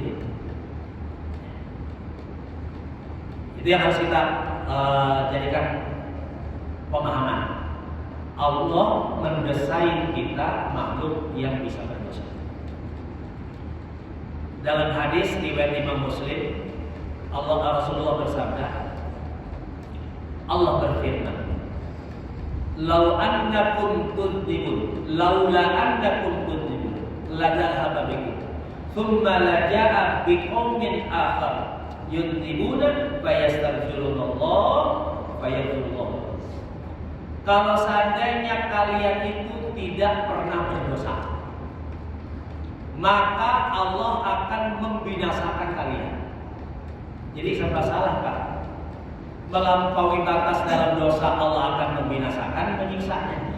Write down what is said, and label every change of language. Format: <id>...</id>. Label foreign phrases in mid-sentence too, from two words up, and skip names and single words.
<id>Itu yang harus kita jadikan pemahaman. Allah mendesain kita makhluk yang bisa berdosa. Dalam hadis riwayat Imam Muslim, Rasulullah bersabda, Allah berfirman,</id> <ar>"لو أنكم تذنبون، لولا أنكم تذنبون، لذهب بكم، ثم لجاء بقوم آخر يذنبون فيستغفرون الله فيغفر الله."</ar> <id>Kalau seandainya kalian itu tidak pernah berdosa, maka Allah akan membinasakan kalian. Jadi serba salah Pak. Melampaui batas dalam dosa Allah akan membinasakan, menyiksanya.</id>